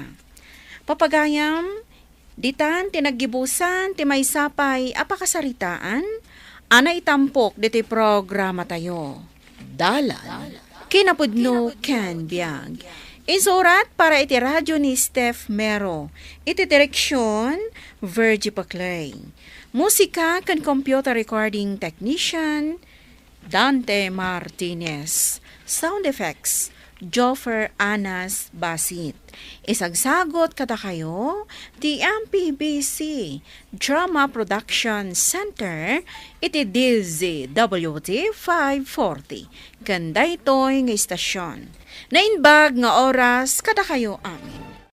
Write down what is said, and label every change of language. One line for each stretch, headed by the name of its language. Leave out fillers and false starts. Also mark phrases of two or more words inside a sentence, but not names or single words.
Iloko: Papagayam, ditan tinaggibusan ti maysapay apakasaritaan, ana itampok diti programa tayo. Dalan. Kinapudno Ken Biag. Isurat para iti radyo ni Steph Mero. Iti direksyon, Virgie Paclay. Musika kan
English: computer recording technician,
Iloko: Dante Martinez.
English: Sound effects,
Iloko: Joffer Anas Basit. Isagsagot kada kayo, the MPBC
English: Drama Production Center,
Iloko: iti DZWT 540. Ganda ito'y nga istasyon. Nainbag nga oras kada kayo amin.